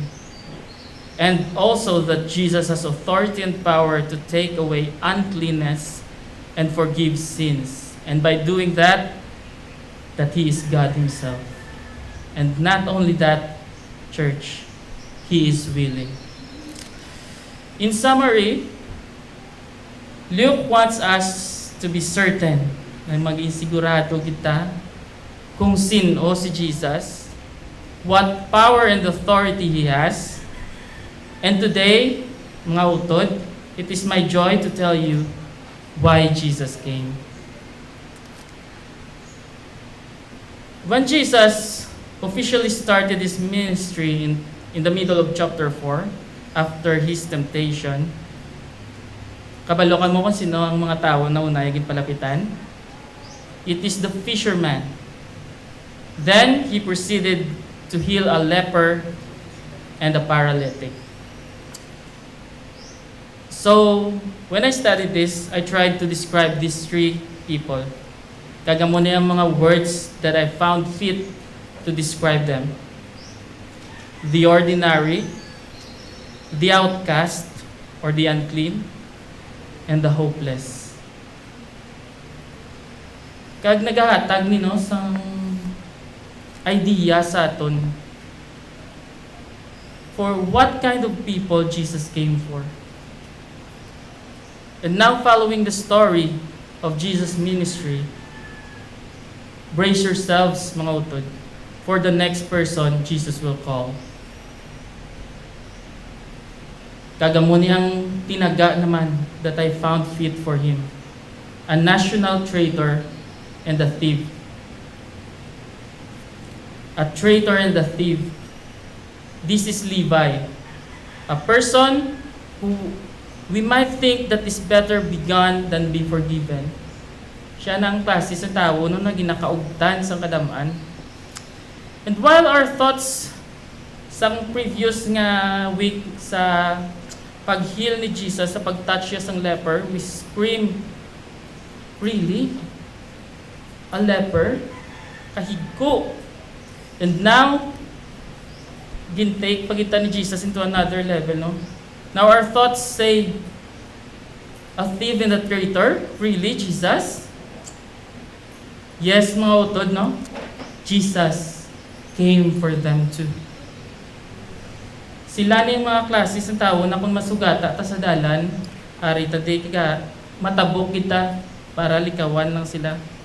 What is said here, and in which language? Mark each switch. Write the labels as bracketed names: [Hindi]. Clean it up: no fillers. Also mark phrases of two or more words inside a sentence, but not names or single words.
[English] And also that Jesus has authority and power to take away uncleanness and forgive sins. And by doing that He is God Himself. And not only that, church, He is willing. In summary, Luke wants us to be certain [Hiligaynon] na maging sigurado kita kung sino si Jesus, [English] what power and authority He has. And today, [Hiligaynon] mga utod, [English] it is my joy to tell you why Jesus came. When Jesus officially started His ministry in the middle of chapter 4, after His temptation, [Hiligaynon] kabalokan mo kung sino ang mga tao na unay gid palapitan. [English] It is the fisherman. Then he proceeded to heal a leper and a paralytic. So, when I studied this, I tried to describe these three people. [Hiligaynon] Kagamo na yung mga [English] words that I found fit to describe them. The ordinary, the outcast or the unclean, and the hopeless. [Hiligaynon] Kag nagahatag ni no sang idea sa aton [English] for what kind of people Jesus came for. And now, following the story of Jesus' ministry, brace yourselves, [Hiligaynon] mga utod, [English] for the next person Jesus will call. [Hiligaynon] Kagamuni ang tinaga naman [English] that I found fit for him. A national traitor and a thief. A traitor and a thief. This is Levi. A person who we might think that is better begun than be forgiven. [Hiligaynon] Siya na ang klase sa tao no na ginakaugtan sa kadamaan. [English] And while our thoughts [Hiligaynon] sa previous nga week sa pag-heal ni Jesus, sa pag-touch siya sang leper, [English] we scream, really? A leper? Kahigko? And now, [Hiligaynon] gintake pagita ni Jesus [English] into another level, [Hiligaynon] no? [English] Now our thoughts say, a thief and a traitor? Really, Jesus? Yes, [Hiligaynon] mga utod, no? [English] Jesus came for them too. [Hiligaynon] Sila na yung mga klases ng tao na kung masugata ta sa dalan, hari tadi ka matabok kita para likawan lang sila.